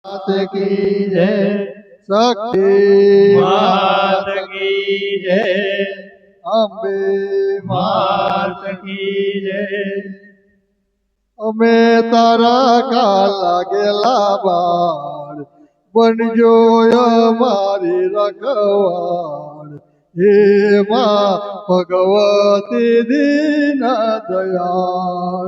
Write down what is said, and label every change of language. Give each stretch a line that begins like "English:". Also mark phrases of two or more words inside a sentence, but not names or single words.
Hindi: मात की जय, शक्ति मात की जय, अंबे मात की जय।
Gujarati: અમે તારા કાલા ગેલા બાળ બનજો અમારી રખવાળ હે માં ભગવતી દીન દયાળ